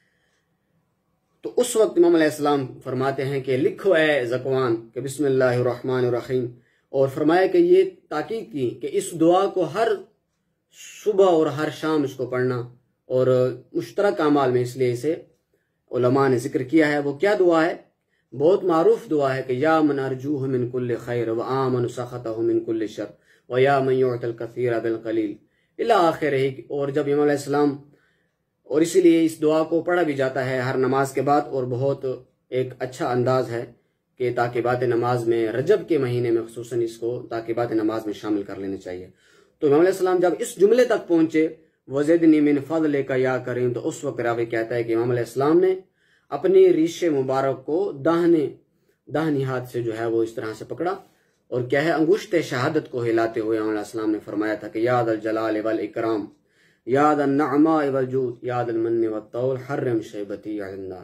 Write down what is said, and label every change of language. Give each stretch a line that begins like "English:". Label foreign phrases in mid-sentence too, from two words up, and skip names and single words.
Urdu: تو اس وقت امام علیہ السلام فرماتے ہیں کہ لکھو اے ذکوان کہ
Arabic: بسم اللہ الرحمن الرحیم،
Urdu: اور فرمایا کہ یہ تاکید کی کہ اس دعا کو ہر صبح اور ہر شام اس کو پڑھنا، اور مشترک اعمال میں اس لیے اسے علماء نے ذکر کیا ہے۔ وہ کیا دعا ہے؟ بہت معروف دعا ہے کہ
Arabic: یا من ارجوہ من کل خیر و آمن سخطہ من کل شر و یا من یعطی الکثیر بالقلیل الی آخرہ۔
Urdu: اور جب امام علیہ السلام، اور اسی لیے اس دعا کو پڑھا بھی جاتا ہے ہر نماز کے بعد، اور بہت ایک اچھا انداز ہے کہ تاکیبات نماز میں رجب کے مہینے میں خصوصاً اس کو تاکیبات نماز میں شامل کر لینے چاہیے۔ تو امام علیہ السلام جب اس جملے تک پہنچے
Arabic: وزدنی من فضلک یا کریم،
Urdu: تو اس وقت راوی کہتا ہے کہ امام علیہ السلام نے اپنی ریش مبارک کو داہنی ہاتھ سے جو ہے وہ اس طرح سے پکڑا، اور کیا ہے، انگشت شہادت کو ہلاتے ہوئے امام علیہ السلام نے فرمایا تھا کہ
Arabic: یاد الجلال والاکرام، یاد النعماء والجود، یاد المن والطول، حرم شیبتی علی النار۔